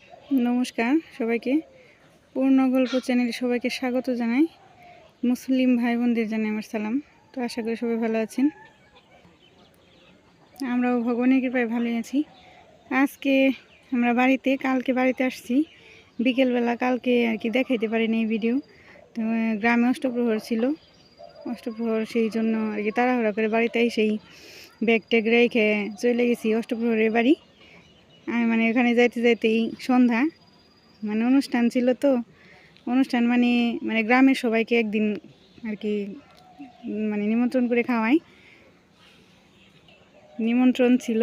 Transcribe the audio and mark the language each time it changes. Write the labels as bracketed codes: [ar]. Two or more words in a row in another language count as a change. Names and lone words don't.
[bn] নমস্কার সবাইকে পূর্ণ গল্প চ্যানেলে সবাইকে স্বাগত জানাই। মুসলিম ভাই বোনদের জানাই আমার সালাম। তো আশা করি সবাই ভালো আছেন, আমরাও ভগবানের কৃপায় ভালোই আছি। আজকে আমরা বাড়িতে কালকে বাড়িতে আসছি বিকেল বেলা, কালকে আর কি দেখাইতে পারিনি ভিডিও। তো গ্রামে অষ্টপ্রহর ছিলো, অষ্টপ্রহর সেই জন্য আর কি তাড়াহুড়া করে বাড়িতে এসেই ব্যাগ ট্যাগ রেখে চলে গেছি অষ্টপ্রহরের বাড়ি। আমি মানে এখানে যাইতে যাইতেই সন্ধ্যা, মানে অনুষ্ঠান ছিল। তো অনুষ্ঠান মানে মানে গ্রামের সবাইকে একদিন আর কি মানে নিমন্ত্রণ করে খাওয়াই, নিমন্ত্রণ ছিল।